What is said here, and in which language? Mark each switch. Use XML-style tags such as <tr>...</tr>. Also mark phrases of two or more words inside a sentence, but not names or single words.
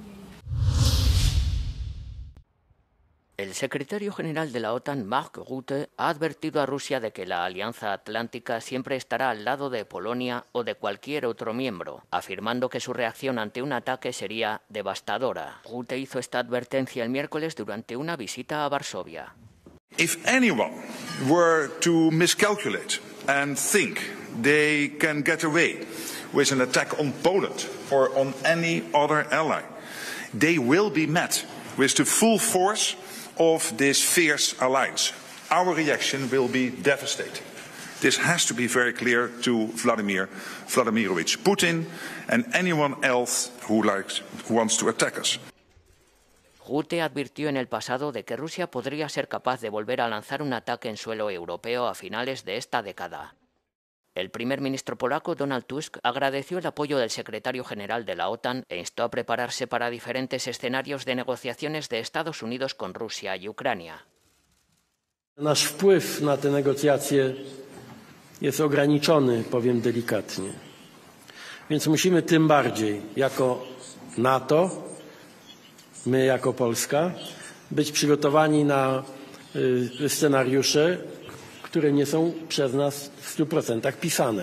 <es>El secretario general de la OTAN, Mark Rutte, ha advertido a Rusia de que la Alianza Atlántica siempre estará al lado de Polonia o de cualquier otro miembro, afirmando que su reacción ante un ataque sería devastadora. Rutte hizo esta advertencia el miércoles durante una visita a Varsovia.</es> <en>If anyone were to miscalculate and think they can get away with an attack on Poland or on any other ally, they will be met with the full force of this fierce alliance. Our reaction will be devastating. This has to be very clear to Vladimir Vladimirovich Putin and anyone else who wants to attack us.</en> <es>Rutte advirtió en el pasado de que Rusia podría ser capaz de volver a lanzar un ataque en suelo europeo a finales de esta década. El primer ministro polaco Donald Tusk agradeció el apoyo del secretario general de la OTAN e instó a prepararse para diferentes escenarios de negociaciones de Estados Unidos con Rusia y Ucrania.</es> <pl>Nasz wpływ na te negocjacje jest ograniczony, powiem delikatnie. Więc musimy tym bardziej jako NATO, my jako Polska, być przygotowani na scenariusze, które nie są przez nas w 100% pisane.</pl>